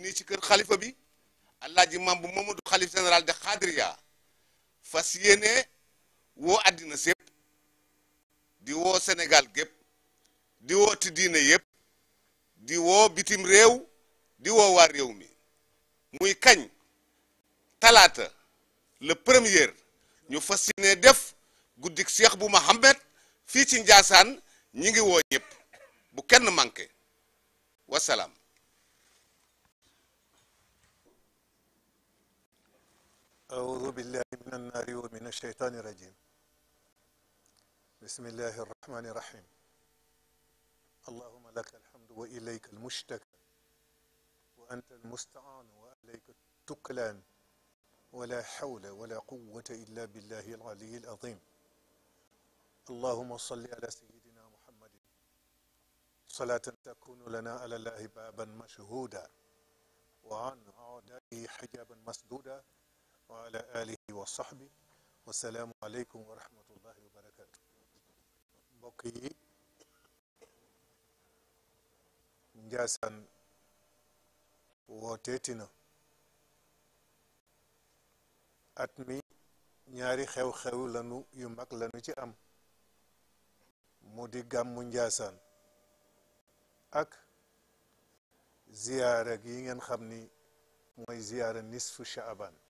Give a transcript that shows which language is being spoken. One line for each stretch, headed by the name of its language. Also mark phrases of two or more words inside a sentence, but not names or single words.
Wolof: nii ci kër xalifa bi Alaaji Maam bu Mamadou xalif général de Xaadiriya fas yéene woo àddina sépp di woo Sénégal gépp di woo ti diine yépp di woo bitim réew di woo waa réew mi muy kañ talaata
French: le premier
Wolof: ñu fas yéene def guddik Cheikh bu Mohamad fii ci Njaasaan ñi ngi woo ñëpp bu kenn manqué wasalaam
Arabic: أعوذ بالله من النار ومن الشيطان الرجيم بسم الله الرحمن الرحيم اللهم لك الحمد وإليك المشتكى وأنت المستعان وإليك التكلان ولا حول ولا قوة إلا بالله العلي العظيم اللهم صل على سيدنا محمد صلاة تكون لنا على الله بابا مشهودا وعن أعدائه حجابا مسدودا وعلى آله وصحبه والسلام عليكم ورحمة الله وبركاته
Wolof: mbokk yi Njaasaan wooteeti na at mi ñaari xew-xew lanu yu mag lanu ci am mu di gàmmu Njaasaan ak ziyaara gi ngeen xam ni mooy ziyaara nisfu Shaaban